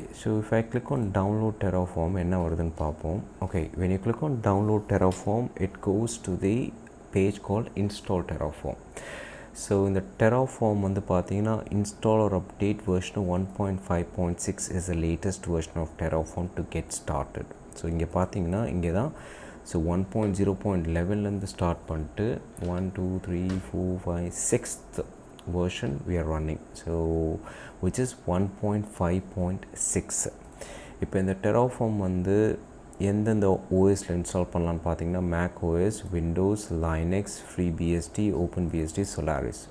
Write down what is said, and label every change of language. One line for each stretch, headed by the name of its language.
English: So if I click on download Terraform,
Tamil: என்ன வருதுன்னு பார்ப்போம்.
English: Okay, when you click on download Terraform, it goes to the page called install Terraform. So in the Terraform
Tamil: வந்து பார்த்தீங்கன்னா
English: install or update version 1.5.6 is the latest version of Terraform to get started.
Tamil: So இங்கே பார்த்தீங்கன்னா இங்கே தான். So 1.0.11லேருந்து start பண்ணிட்டு 1 2 3 4 5 6th
English: version we are running, so which is 1.5.6.
Tamil: இப்போ இந்த Terraform வந்து எந்தெந்த ஓஎஸில் இன்ஸ்டால் பண்ணலான்னு பார்த்தீங்கன்னா Mac OS, Windows, Linux, FreeBSD, OpenBSD, Solaris.